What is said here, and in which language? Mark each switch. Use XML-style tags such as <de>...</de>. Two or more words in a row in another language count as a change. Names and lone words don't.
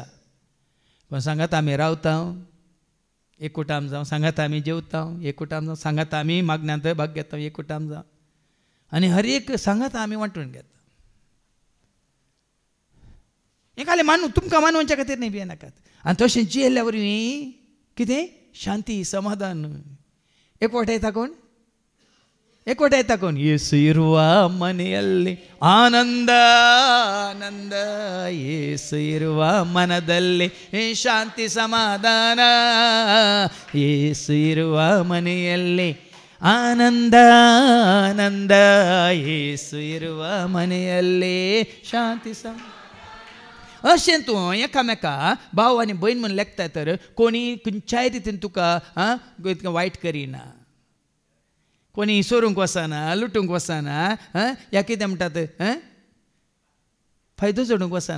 <kok>कोण सांगात आमी रावता एक कुटुंब जावं सांगात आमी जेवता एक कुटुंब जावं सांगात आमी मागण्यांत भाग घेता एक कुटुंब जावं आनी हर एक सांगात आमी वांटून घेता. हें खाली मानू तुमकां मानवांच्या खातीर न्ही भियेनाकात. आनी तशें जियेल्ल्या वरवीं कितें शांती समाधान एकवट येता कोण एकवट येता कोण</kok> <kn>ಯೇಸು ಇರುವ ಮನೆಯಲ್ಲಿ ಆನಂದ ಆನಂದ ಯೇಸು ಇರುವ ಮನದಲ್ಲಿ ಶಾಂತಿ ಸಮಾಧಾನ ಯೇಸು ಇರುವ ಮನೆಯಲ್ಲಿ ಆನಂದ ಆನಂದ ಯೇಸು ಇರುವ ಮನೆಯಲ್ಲಿ ಶಾಂತಿ ಸಮಾಧಾನ.</kn> <kok>अशें तूं एकामेका भाव आनी भयण म्हूण लेखता तर कोणी खंयच्याय रितीन तुका वायट करिना. कोणी सोरूंक वचना लुटूंक वचना या कितें म्हणटात फायदो जोडूंक वचना.</kok>